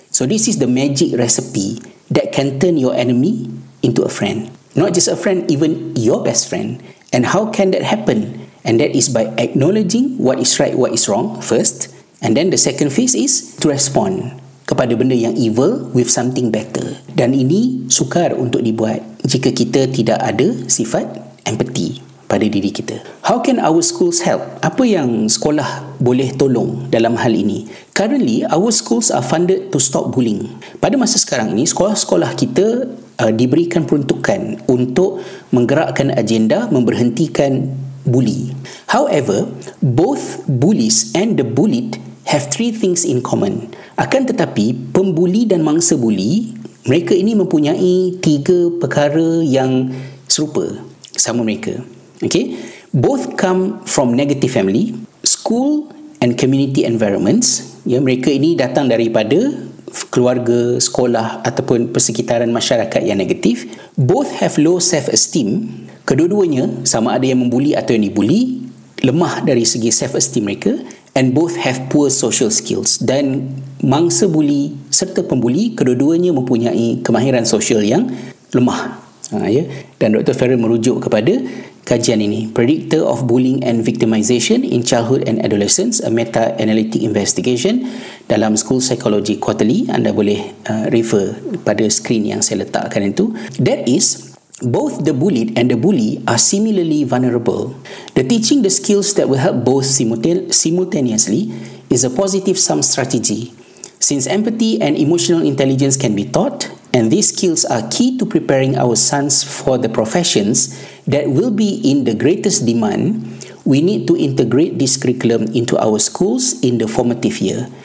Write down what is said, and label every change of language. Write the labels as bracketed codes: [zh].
[en] So this is the magic recipe that can turn your enemy into a friend. Not just a friend, even your best friend. And how can that happen? And that is by acknowledging what is right, what is wrong first. And then the second phase is to respond [ms] kepada benda yang [en] evil with something better. [ms] Dan ini sukar untuk dibuat jika kita tidak ada sifat empathy pada diri kita. [en] How can our schools help? [ms] Apa yang sekolah boleh tolong dalam hal ini? [en] Currently, our schools are funded to stop bullying. [ms] Pada masa sekarang ini, sekolah-sekolah kita diberikan peruntukan untuk menggerakkan agenda memberhentikan bully. [en] However, both bullies and the bullied have three things in common. [ms] Akan tetapi, pembuli dan mangsa buli, mereka ini mempunyai 3 perkara yang serupa sama mereka. Okay? [en] Both come from negative family, school and community environments. [ms] Ya, mereka ini datang daripada keluarga, sekolah ataupun persekitaran masyarakat yang negatif. [en] Both have low self-esteem. [ms] Kedua-duanya, sama ada yang membuli atau yang dibuli, lemah dari segi self-esteem mereka. [en] And both have poor social skills. [ms] Dan mangsa buli serta pembuli, kedua-duanya mempunyai kemahiran sosial yang lemah. Ya. Dan Dr. Farrell merujuk kepada kajian ini, Predictor of Bullying and Victimization in Childhood and Adolescence, a Meta-Analytic Investigation, dalam School Psychology Quarterly. Anda boleh refer pada skrin yang saya letakkan itu. [en] That is, both the bullied and the bully are similarly vulnerable. The teaching the skills that will help both simultaneously is a positive sum strategy. Since empathy and emotional intelligence can be taught, and these skills are key to preparing our sons for the professions that will be in the greatest demand, we need to integrate this curriculum into our schools in the formative year.